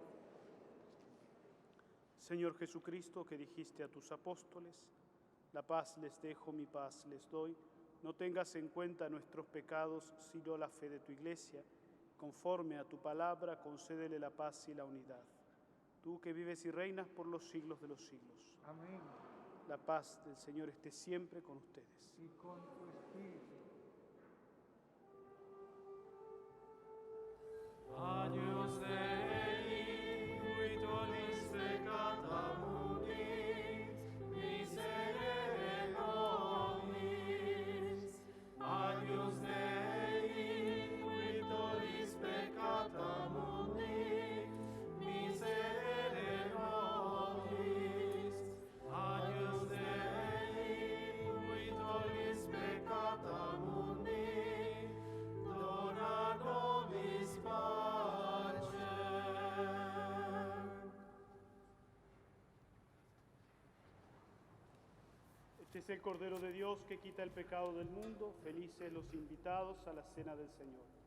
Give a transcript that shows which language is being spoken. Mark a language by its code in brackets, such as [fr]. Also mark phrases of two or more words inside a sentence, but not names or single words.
[es] Señor Jesucristo, que dijiste a tus apóstoles: la paz les dejo, mi paz les doy, no tengas en cuenta nuestros pecados, sino la fe de tu Iglesia. Conforme a tu palabra, concédele la paz y la unidad. Tú que vives y reinas por los siglos de los siglos. Amén. La paz del Señor esté siempre con ustedes. Y con tu espíritu. [la] Agnus Dei, qui tollis peccata mundi, miserere nobis. Agnus Dei, qui tollis peccata mundi, miserere nobis. Agnus Dei, qui tollis peccata mundi, dona nobis pacem. [es] Este es el Cordero de Dios que quita el pecado del mundo. Felices los invitados a la cena del Señor.